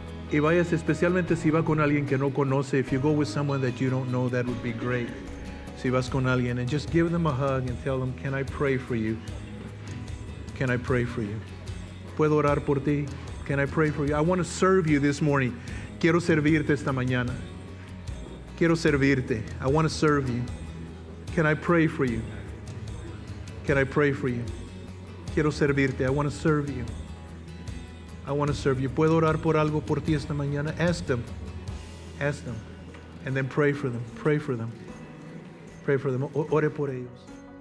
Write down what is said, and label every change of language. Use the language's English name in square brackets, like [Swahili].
[Spanish] Y vayas, especialmente si va con alguien que no conoce. [English] If you go with someone that you don't know, that would be great. [Spanish] Si vas con alguien, [English] and just give them a hug and tell them, can I pray for you? Can I pray for you? [Spanish] ¿Puedo orar por ti? [English] Can I pray for you? I want to serve you this morning. [Spanish] Quiero servirte esta mañana. Quiero servirte. [English] I want to serve you. Can I pray for you? Can I pray for you? [Spanish] Quiero servirte. [English] I want to serve you. I want to serve you. [Spanish] ¿Puedo orar por algo por ti esta mañana? [English] Ask them. Ask them. And then pray for them. Pray for them. Pray for them. [Spanish] Ore por ellos.